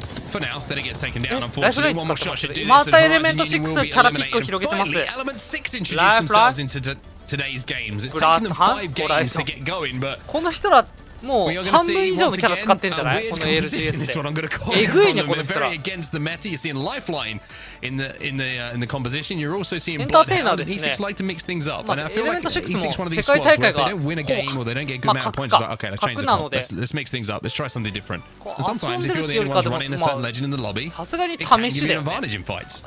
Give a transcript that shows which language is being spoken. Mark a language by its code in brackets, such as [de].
[en] For now, then it gets taken down, unfortunately. One more shot should do this, and Horizon Union will be eliminated. And finally, Element 6 introduced themselves into today's games. It's taken them 5 games to get going, but [ja] もう半分以上のキャラ使ってんじゃないこの ALGS で。えぐいねこの人ら。 [en] Very against the meta. You're seeing Lifeline in the composition. You're also seeing [ja] エンターテイナーですね。 [en] E6 like to mix things up. [ja] まあ、エレメント6も世界大会が [en] they don't win a game or they don't get a good amount of points. Like, okay, let's change the comp. Let's mix things up. Let's try something different. And sometimes if you're the only ones running a certain legend in the lobby, it can give you an advantage in fights.